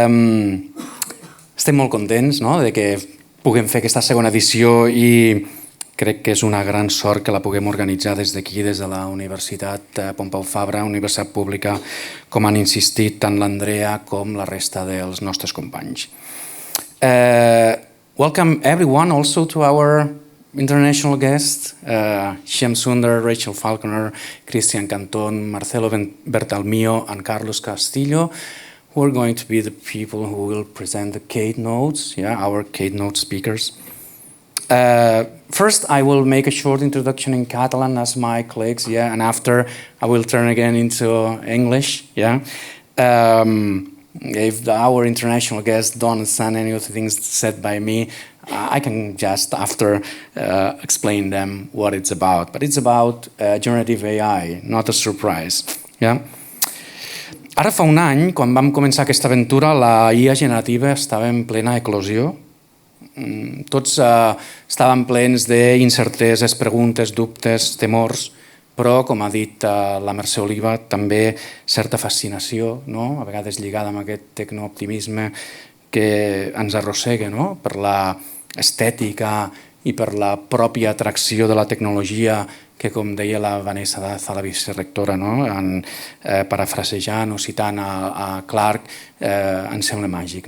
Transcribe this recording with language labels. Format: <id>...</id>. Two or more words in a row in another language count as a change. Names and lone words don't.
<ca>Estem molt contents de que puguem fer aquesta segona edició i crec que és una gran sort que la puguem organitzar des d'aquí, des de la Universitat Pompeu Fabra, Universitat Pública, com han insistit tant l'Andrea com la resta dels nostres companys.</ca> <en>Welcome everyone also to our international guests, Shyam Sundar, Rachel Falconer, Christian Canton, Marcelo Bertalmío, and Carlos Castillo, who are going to be the people who will present the keynotes, our keynote speakers. First, I will make a short introduction in Catalan as my colleagues, and after I will turn again into English, If our international guests don't understand any of the things said by me, I can just after explain them what it's about. But it's about generative AI, not a surprise.</en> <ca>Ara fa un any, quan vam començar aquesta aventura, la IA generativa estava en plena eclosió. Tots estàvem plens d'incerteses, preguntes, dubtes, temors, però, com ha dit la Mercè Oliva, també certa fascinació, a vegades lligada amb aquest tecnooptimisme que ens arrossega per l'estètica i per la pròpia atracció de la tecnologia que, com deia la Vanessa Daza, la vicerectora, parafrasejant o citant a Clark, ens sembla màgic.</ca>